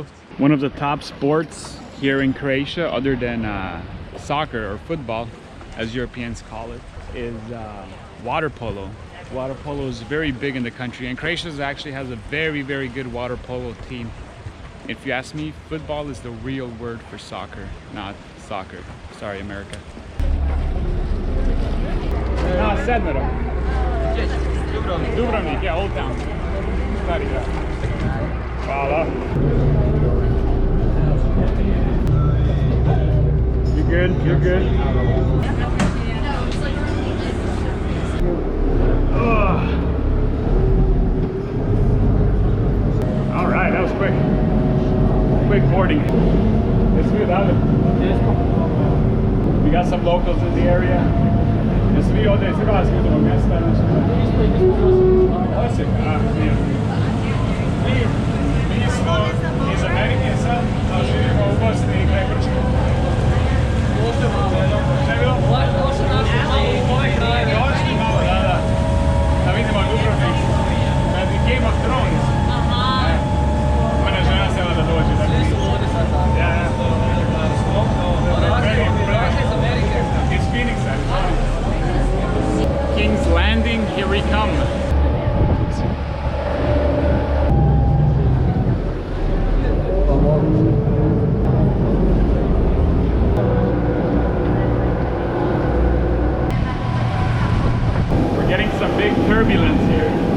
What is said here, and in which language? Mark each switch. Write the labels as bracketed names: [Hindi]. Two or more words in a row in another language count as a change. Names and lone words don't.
[English] One of the top sports here in Croatia, other than soccer or football, as Europeans call it, is water polo. Water polo is very big in the country, and Croatia actually has a very, very good water polo team. If you ask me, football is the real word for soccer, not soccer. Sorry, America. [Croatian] Sedmero. Dubrovnik, [English] yeah, Old Town. [Croatian] Stari grad. Hvala. [English] You're good, you're good. All right, that was quick. Quick boarding. It's good, huh? We got some locals in the area. [Croatian] Svi ovdje iz Hrvatske iz ovog mjesta. Osijek, mi smo iz Amerike sad, a živimo u Bosni i kraj Grčke. Šta je bilo? Došli malo, da. Da vidimo Dubrovnik. Game of Thrones. Moja žena sela da dođe. Ja. [English] It's Phoenix, King's Landing, here we come. We're getting some big turbulence here.